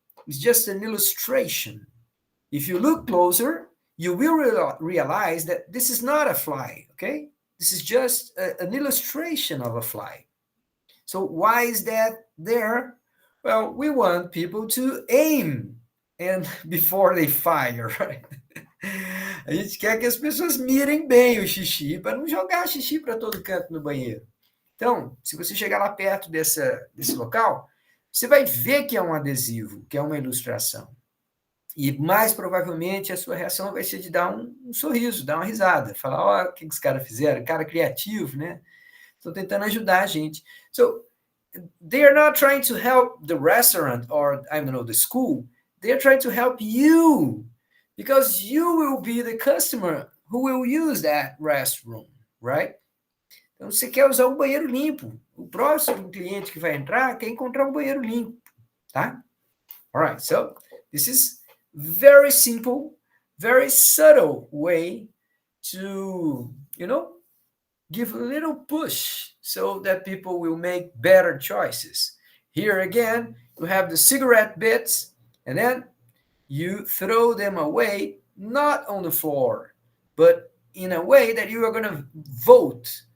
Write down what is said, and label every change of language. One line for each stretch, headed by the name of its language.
English: It's just an illustration. If you look closer, you will realize that this is not a fly, okay? This is just an illustration of a fly. So why is that there? Well, we want people to aim and before they fire, right?
Portuguese: A gente quer que as pessoas mirem bem o xixi para não jogar xixi para todo canto no banheiro. Então, se você chegar lá perto desse local, você vai ver que é um adesivo, que é uma ilustração. E mais provavelmente a sua reação vai ser de dar um sorriso, dar uma risada, falar, ó, o que os caras fizeram? Cara criativo, né? Estão tentando ajudar a gente.
English: So, they are not trying to help the restaurant or, I don't know, the school. They are trying to help you because you will be the customer who will use that restroom, right?
Portuguese: Então, você quer usar um banheiro limpo. O próximo cliente que vai entrar quer encontrar um banheiro limpo, tá?
English: All right, so this is very simple, very subtle way to, give a little push so that people will make better choices. Here again, you have the cigarette bits, and then you throw them away, not on the floor, but in a way that you are going to vote.